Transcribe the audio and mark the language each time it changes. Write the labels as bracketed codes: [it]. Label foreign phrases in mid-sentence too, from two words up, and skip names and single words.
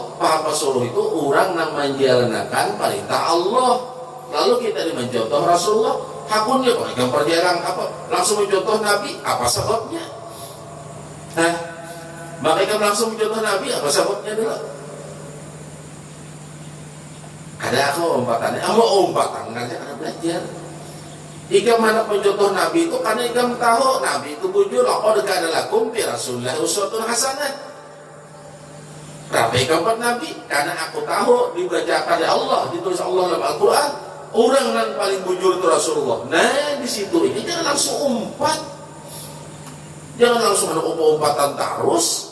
[id] Paham pesuruh itu orang yang menjalankan perintah Allah. Lalu kita mencontoh Rasulullah. Hakunnya kalau yang perjalanan apa? Langsung mencontoh Nabi. Apa sebabnya? Mereka langsung mencontoh Nabi. Apa sebabnya dulu? Ada aku umpatannya. [bjn] Umpatan karena belajar. Ikam hendak mencontoh Nabi itu karena ikam tahu Nabi itu bujur. [ar] لقد كان لكم في رسول الله أسوة حسنة. [bjn] Kenapa ikam buat Nabi? [id] Karena aku tahu dibacakan oleh Allah, ditulis Allah dalam Al-Quran. [bjn] Orang yang paling bujur itu Rasulullah. Nah di situ ini jangan langsung umpat, jangan langsung ada umpatan terus.